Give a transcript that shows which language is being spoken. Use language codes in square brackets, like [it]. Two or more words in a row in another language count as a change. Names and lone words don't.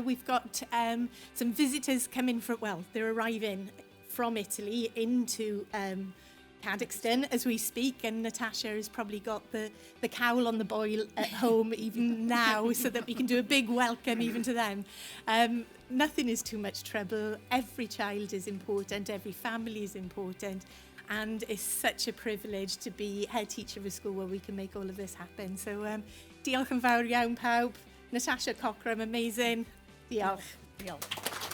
[en] We've got some visitors coming from, well, they're arriving from Italy into Cadoxton as we speak, and Natasha has probably got the cowl on the boil at home even now so that we can do a big welcome even to them. Nothing is too much trouble. Every child is important, every family is important, and it's such a privilege to be head teacher of a school where we can make all of this happen. [cy] So diolch yn fawr iawn pawb. Natasha Cockram, amazing. Diolch. Diolch.